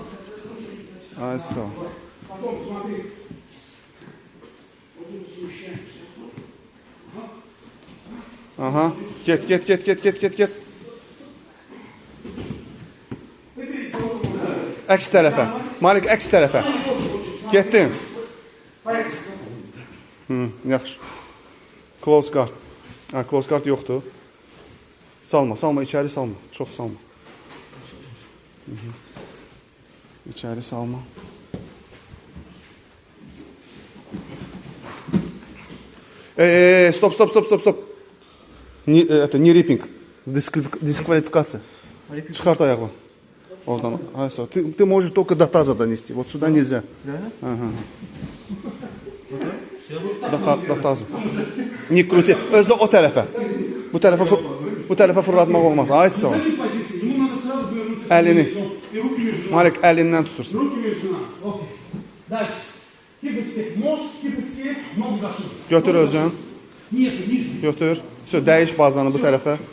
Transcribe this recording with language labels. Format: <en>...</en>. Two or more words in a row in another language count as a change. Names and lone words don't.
<az>Ay, sağ ol. Aha, get. Əks tərəfə. Malik, əks tərəfə. Getdin. Yaxşı.</az> <en>Close guard. Close guard yoxdur.</en> <az>Salma, içəri salma. Çox salma. İçəri salma. Stop.</az> <ru>Не риппинг. Дисквалификация. Çıxart ayağı. Oradan. Ты можешь только до таза донести. Вот сюда нельзя. Ага. До таза. Не крути.</ru> <az>Özdə o tərəfə. Bu tərəfə fırlatmaq olmaz. Ay, sağ ol. Əlini. Malik, əlindən tutursun. Götür özün. Götür. Dəyiş bazanı bu tərəfə.</az>